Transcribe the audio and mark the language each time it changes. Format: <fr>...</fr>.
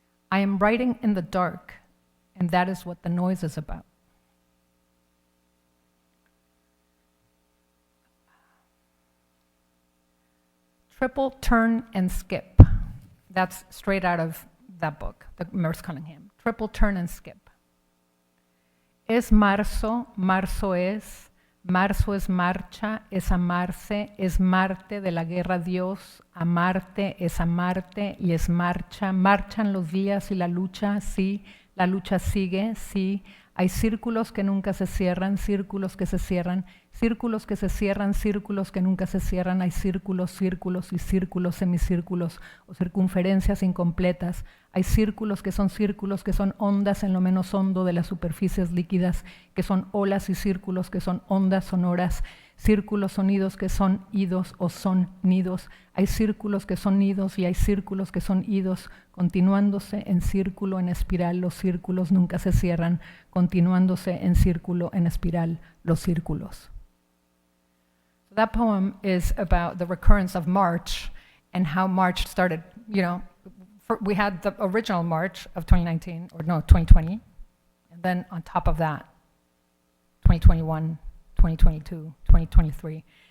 <en>I am writing in the dark, and that is what the noise is about. Triple turn and skip. That's straight out of that book, the Merce Cunningham. Triple turn and skip.</en> <es>Es marzo, marzo es marcha, es amarse, es Marte de la guerra Dios, amarte, es amarte y es marcha, marchan los días y la lucha, sí, La lucha sigue, sí. Hay círculos que nunca se cierran, círculos que se cierran, círculos que se cierran, círculos que nunca se cierran. Hay círculos, círculos y círculos, semicírculos o circunferencias incompletas. Hay círculos que son ondas en lo menos hondo de las superficies líquidas, que son olas y círculos que son ondas sonoras, círculos sonidos que son idos o son nidos. Hay círculos que son nidos y hay círculos que son idos, continuándose en círculo, en espiral. Los círculos nunca se cierran, continuándose en círculo, en espiral, los círculos.</es> <en>So that poem is about the recurrence of March and how March started, we had the original March of 2019, or no, 2020, and then on top of that, 2021, 2022, 2023.</en>